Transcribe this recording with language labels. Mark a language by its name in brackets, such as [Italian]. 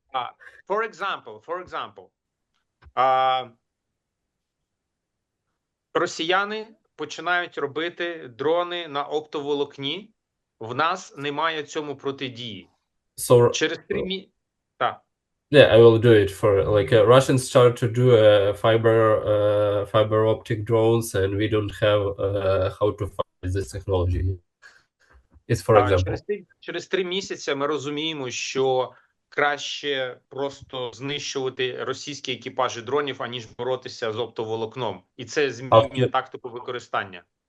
[English] Uh, for example, uh, [Ukrainian] росіяни починають робити дрони на оптоволокні. В нас немає цьому протидії. [English] So [Ukrainian] Через 3 місяці. Так. [English] yeah, I will do it for like Russians start to do fiber optic drones, and we don't have how to find this technology. It's for example. [Ukrainian] Через 3 місяці ми розуміємо, що краще просто знищувати російські екіпажі дронів, аніж боротися з оптоволокном. І це змінює тактику використання.